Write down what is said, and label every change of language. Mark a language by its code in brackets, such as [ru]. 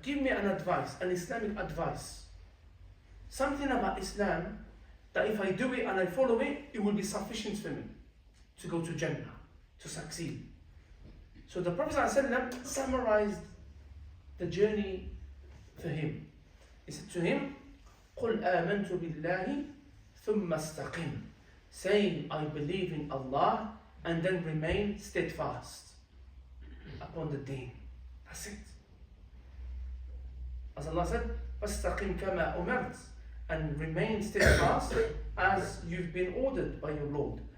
[en] Give me an advice, an Islamic advice. Something about Islam that if I do it and I follow it, it will be sufficient for me to go to Jannah, to succeed." So the Prophet ﷺ summarized the journey for him. He said to him, [ar] قُلْ آمَنْتُ بِاللَّهِ ثُمَّ اسْتَقِمْ. [en] Saying, I believe in Allah, and then remain steadfast upon the deen. That's it. As Allah said, [ar] فَاسْتَقِمْ كَمَا أُمِرْتَ, [en] and remain steadfast as you've been ordered by your Lord.